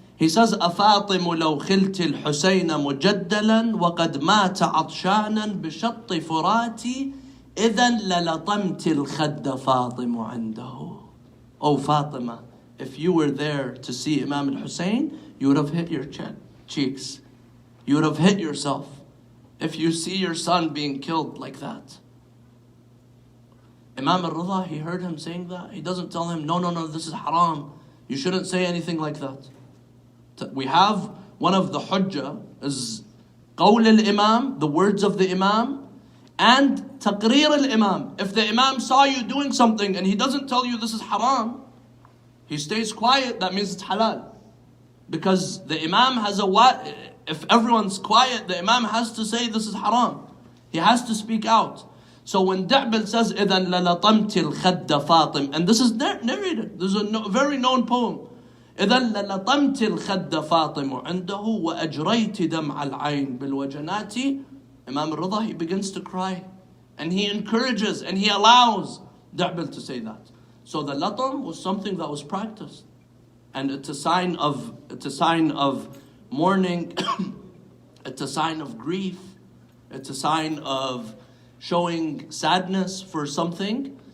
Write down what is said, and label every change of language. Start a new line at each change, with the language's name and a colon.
English: He says,
Arabic: أفاطم لو خلت الحسين مجدلا وقد مات عطشانا بشط فراتي إذا للطمت الخد فاطم عنده.
English: Oh Fatima, if you were there to see Imam al-Hussein, you would have hit your cheeks. You would have hit yourself if you see your son being killed like that. Imam al-Rida, he heard him saying that. He doesn't tell him, no, this is haram. You shouldn't say anything like that. We have one of the hujjah is qawl al-imam, the words of the imam, and taqreer al-imam. If the imam saw you doing something and he doesn't tell you this is haram, he stays quiet, that means it's halal. Because the imam has if everyone's quiet, the imam has to say this is haram. He has to speak out. So when Da'bil says,
Arabic: إِذَنْ لَلَطَمْتِ الْخَدَّ فَاطِم,
English: and this is narrated, this is a very known poem.
Arabic: إذا للطمت الخد فاطم عنده وأجريت دمع العين بالوجنات.
English: Imam al-Rida, he begins to cry and he encourages and he allows Da'bil to say that. So the latam was something that was practiced, and it's a sign of mourning, it's a sign of grief, it's a sign of showing sadness for something.